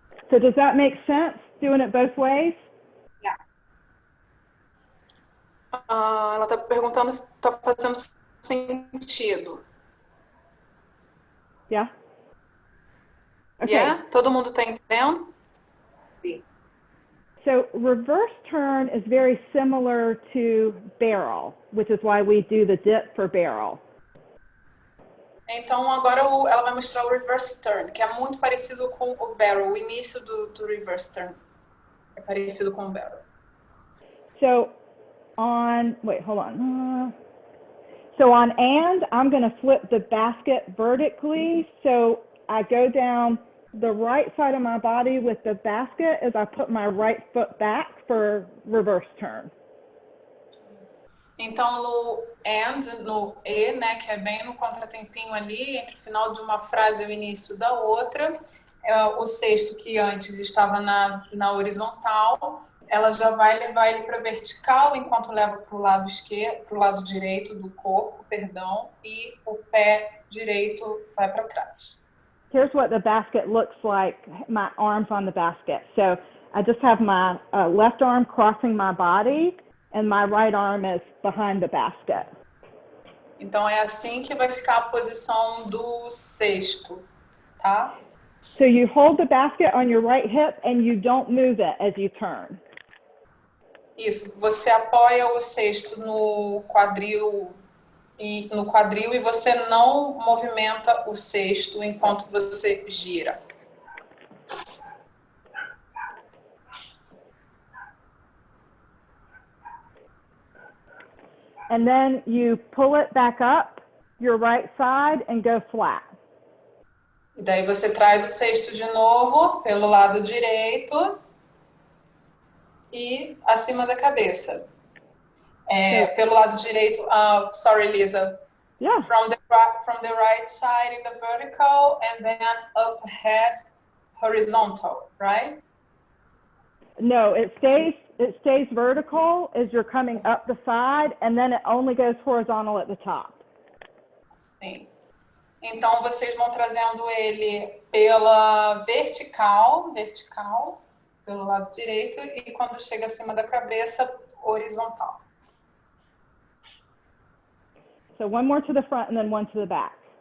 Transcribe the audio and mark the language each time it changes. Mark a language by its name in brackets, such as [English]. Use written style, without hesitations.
[English] So does that make sense, doing it both ways? Yeah. [Portuguese] Ela está perguntando se está fazendo sentido. [English] Yeah? Okay. Yeah? [Portuguese] Todo mundo está entendendo? Sim. [English] So reverse turn is very similar to barrel, which is why we do the dip for barrel. [Portuguese] Então agora ela vai mostrar o reverse turn, que é muito parecido com o barrel, o início do reverse turn. É parecido com o barrel. [English] So on, wait, hold on. So on and, I'm going to flip the basket vertically. So I go down the right side of my body with the basket as I put my right foot back for reverse turn. [Portuguese] Então no and, no e, né, que é bem no contratempinho ali, entre o final de uma frase e o início da outra, o cesto que antes estava na horizontal, ela já vai levar ele para vertical, enquanto leva para o lado esquerdo, para o lado direito do corpo, perdão, e o pé direito vai para trás. [English] Here's what the basket looks like, my arms on the basket. So I just have my left arm crossing my body and my right arm is behind the basket. [Portuguese] Então é assim que vai ficar a posição do cesto, tá? [English] So you hold the basket on your right hip and you don't move it as you turn. [Portuguese] Isso, você apoia o cesto no quadril e você não movimenta o cesto enquanto você gira. [English] And then you pull it back up your right side and go flat. [Portuguese] E daí você traz o cesto de novo pelo lado direito e acima da cabeça. Pelo lado direito, sorry Lisa. [English] Yeah. From the right side in the vertical and then up ahead horizontal, right? No, it stays vertical as you're coming up the side, and then it only goes horizontal at the top. [Portuguese] Sim. Então vocês vão trazendo ele pela vertical, pelo lado direito, e quando chega acima da cabeça, horizontal. [English] So one more to the front and then one to the back.